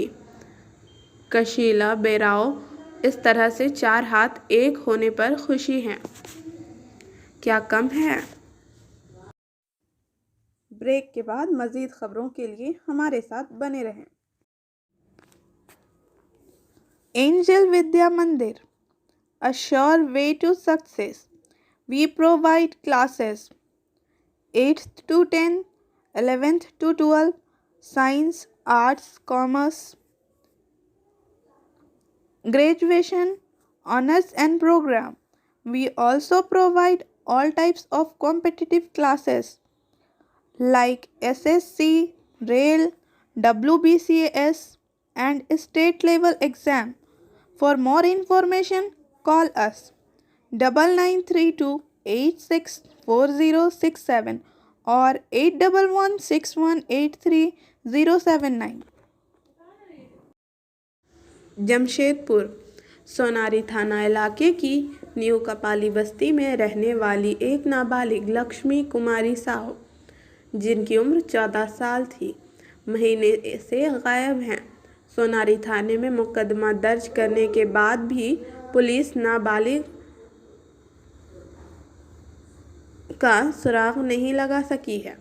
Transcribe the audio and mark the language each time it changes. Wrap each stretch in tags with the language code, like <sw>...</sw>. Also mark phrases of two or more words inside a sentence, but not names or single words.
<ur>کشیلا بیراو، اس طرح سے 4 ہاتھ ایک ہونے پر خوشی ہے، کیا کم ہے؟ بریک کے بعد مزید خبروں کے لیے ہمارے ساتھ بنے رہیں۔ اینجل ودیا مندر،</ur> <en>a sure way to success. We provide classes 8th to 10, 11th to 12, science, arts, commerce, graduation, honors and program. We also provide all types of competitive classes like SSC, Rail, WBCS and state level exam. For more information, call us 9932 864067 or 8116183079.</en> <ur>جمشید پور، سوناری تھانہ علاقے کی نیو کپالی بستی میں رہنے والی ایک نابالغ لکشمی کماری ساہو، جن کی عمر 14 سال تھی، مہینے سے غائب ہیں۔ سوناری تھانے میں مقدمہ درج کرنے کے بعد بھی پولیس نابالغ کا سراغ نہیں لگا سکی ہے۔</ur>